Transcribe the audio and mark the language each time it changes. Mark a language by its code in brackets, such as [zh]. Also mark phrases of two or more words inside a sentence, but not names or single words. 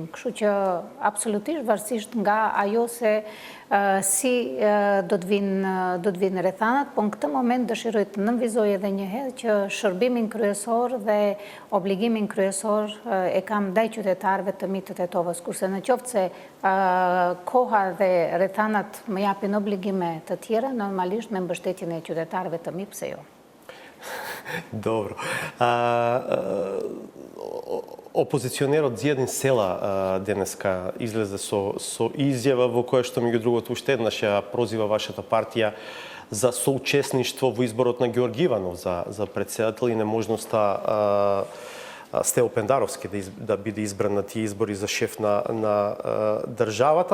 [sq] Kështu që absolutisht varësisht nga ajo se si do të vinë rrethanat, po në këtë moment dëshiroj të nënvizoj edhe një herë që shërbimin kryesor dhe obligimin kryesor e kam ndaj qytetarëve të mi të Tetovës, kurse në qoftë se koha dhe rrethanat më japin obligime të tjera, normalisht me mbështetjen e qytetarëve të mi, pse jo. [mk] Добро. Опозиционерот Зијадин Села денеска излезе со изјава во која што меѓу другото уште еднаш ја прозива вашата партија за соучесништво во изборот на Георги Иванов за председател и неможноста Стево Пендаровски да биде избран на тие избори за шеф на државата.